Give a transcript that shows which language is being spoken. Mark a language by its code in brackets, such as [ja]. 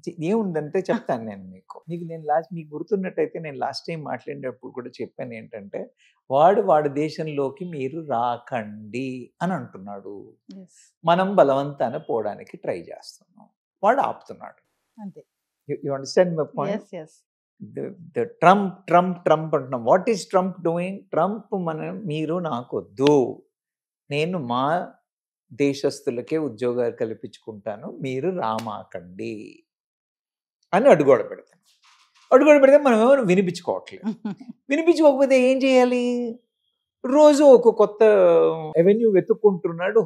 [te] ఏముందంటే చెప్తాను నేను మీకు గుర్తున్నట్టయితే నేను లాస్ట్ టైం మాట్లాడినప్పుడు కూడా చెప్పాను ఏంటంటే, వాడి దేశంలోకి మీరు రాకండి అని అంటున్నాడు. మనం బలవంతాన పోవడానికి ట్రై చేస్తున్నాం, వాడు ఆపుతున్నాడు. అంతే. [en] You understand my point? Yes. [te] The Trump అంటున్నాం. [en] What is Trump doing? [te] Trump మీరు నాకొద్దు, నేను మా దేశస్తులకే ఉద్యోగాలు కల్పించుకుంటాను, మీరు రామాకండి అని అడుగోడ పెడితే మనం ఏమైనా వినిపించుకోవట్లేదు. వినిపించుకోకపోతే ఏం చేయాలి? రోజు ఒక కొత్త ఎవెన్యూ వెతుక్కుంటున్నాడు.